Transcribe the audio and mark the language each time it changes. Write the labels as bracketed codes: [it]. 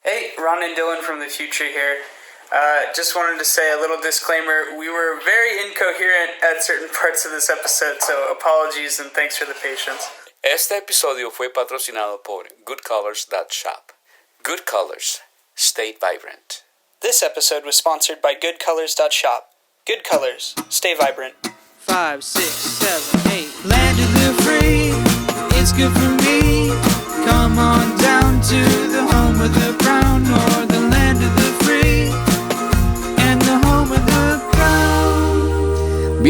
[en] Ron and Dylan from the future here. Just wanted to say a little disclaimer. We were very incoherent at certain parts of this episode, so apologies and thanks for the patience. [es] Este episodio fue patrocinado por goodcolors.shop. [en] Good Colors. Stay vibrant. This episode was sponsored by goodcolors.shop. Good Colors. Stay vibrant. 5, 6, 7, 8. Land of the free, it's good for me. Come on down to the home of the brown, or the land of the free, and the home of the brown.